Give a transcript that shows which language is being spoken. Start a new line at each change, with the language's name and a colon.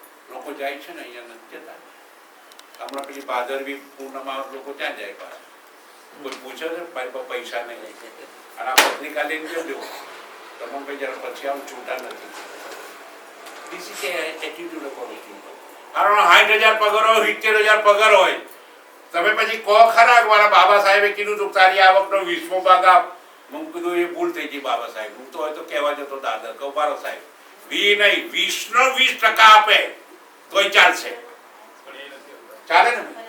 Gujarati: લોકો જાય છે ને અહીંયા નથી જતા. હમણાં પેલી ભાદરવી પૂર્ણમાં લોકો ક્યાં જાય પાછા? કોઈ પૂછે છે મારી પૈસા નહીં અને આ પત્રિકા લઈને જજો તમે ભાઈ જરા પછી આમ છૂટા નથી.
English: This is the attitude of our people.
Gujarati: કારણ 60,000 પગાર હોય, 70,000 પગાર હોય, તમે પછી કહો ખરા મારા બાબા સાહેબે કીધું તું તારી આવકનો 20મો ભાગ આપ. હું કીધું એ ભૂલ થઈ ગઈ બાબા સાહેબ. હું તો હોય તો કહેવા જતો દાદા કહું બારો સાહેબ 20 નહીં 20% આપે તોય ચાલશે. ચાલે ને?